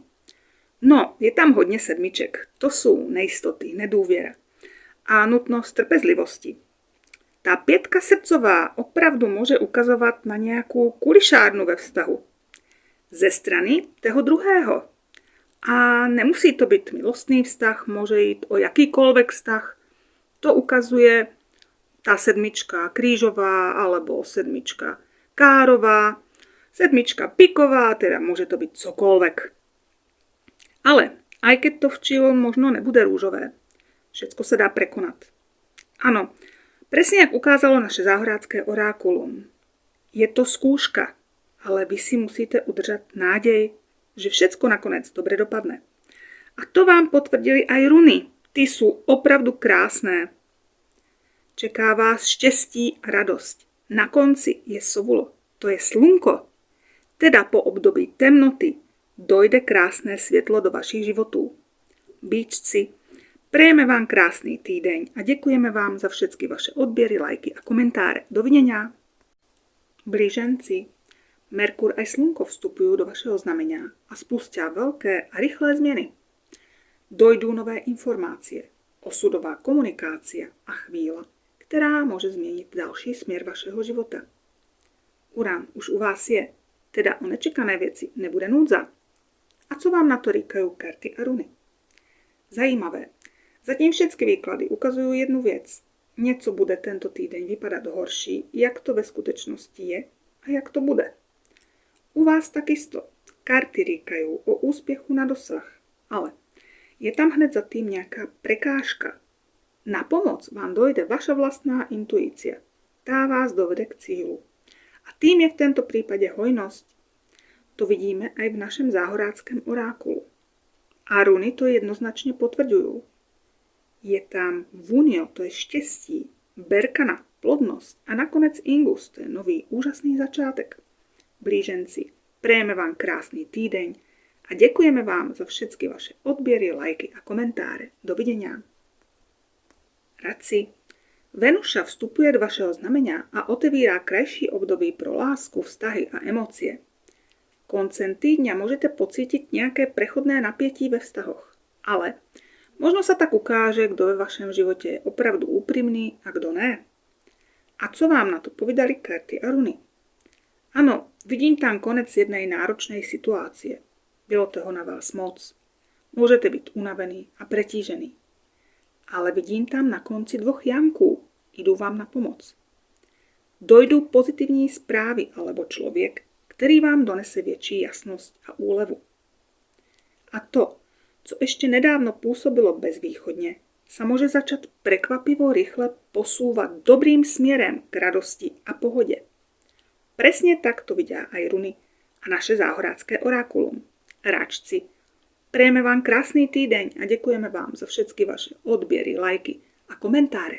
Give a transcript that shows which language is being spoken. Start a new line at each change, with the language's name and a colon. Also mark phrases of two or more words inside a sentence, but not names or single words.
Czech: No, je tam hodně sedmiček. To jsou nejistoty, nedůvěra a nutnost trpezlivosti. Ta pětka srdcová opravdu může ukazovat na nějakou kulišárnu ve vztahu. Ze strany toho druhého. A nemusí to být milostný vztah, může jít o jakýkoľvek vztah.
Slovak: To ukazuje tá sedmička krížová alebo sedmička kárová, sedmička piková, teda môže to byť cokoľvek. Ale aj keď to včilo možno nebude rúžové, všetko sa dá prekonat. Ano, presne jak ukázalo naše záhorácké orákulum. Je to skúška, ale vy si musíte udržať nádej, že všetko nakonec dobre dopadne. A to vám potvrdili aj runy. Ty sú opravdu krásné.
Czech: Čeká vás štěstí a radost. Na konci je sovulo, to je slunko. Teda po období temnoty dojde krásné světlo do vašich životů. Býčci, přejeme vám krásný týdeň a děkujeme vám za všechny vaše odběry, lajky a komentáře.
Slovak: Dovidenia. Blíženci, Merkur aj slunko vstupujú do vašeho znamenia a spustia veľké a rýchlé změny. Dojdú nové informácie, osudová komunikácia a chvíľa,
Czech: která může změnit další směr vašeho života. Uran už u vás je, teda o nečekané věci nebude núdza. A co vám na to říkají karty a runy? Zajímavé. Zatím všechny výklady ukazují jednu věc. Něco bude tento týden vypadat horší, jak to ve skutečnosti je a jak to bude.
Slovak: U vás takisto.
Czech: Karty říkají o úspěchu na dosah, ale je tam hned za tým nějaká prekážka.
Slovak: Na pomoc vám dojde vaša vlastná intuícia.
Czech: Tá vás dovede k cílu.
Slovak: A tým je v tomto prípade hojnosť. To vidíme aj v našem záhoráckém orákulu. A runy to jednoznačne potvrďujú. Je tam vunio,
Czech: to je štěstí, berkana, plodnost a nakonec ingus, to je nový úžasný začátek. Blíženci, přejeme vám krásný týdeň a děkujeme vám za všechny vaše odběry, lajky a komentáře.
Slovak: Dovidenia.
Czech: Radci, Venuša vstupuje do vašeho znamenia a otevírá krajší období pro lásku, vztahy a emócie.
Slovak: Koncem týdňa môžete pocítiť nejaké prechodné napätí ve vztahoch, ale možno sa tak ukáže, kto ve vašem živote je opravdu úprimný a kto ne.
Czech: A co vám na to povedali karty a runy?
Slovak: Ano, vidím tam konec jednej náročnej situácie.
Czech: Bylo toho na vás moc.
Slovak: Môžete byť unavený a pretížený. Ale vidím tam na konci 2 jamků. Idú vám na pomoc. Dojdú pozitivní správy alebo člověk, který vám donese větší jasnost a úlevu. A to, co ešte nedávno pôsobilo bezvýchodne, sa môže začať prekvapivo rýchle posúvať dobrým směrem k radosti a pohode. Presne tak to vidia aj runy a naše záhorácké orákulum.
Czech: Račci, prejeme vám krásný týdeň a děkujeme vám za všetky vaše odběry, lajky a komentáre.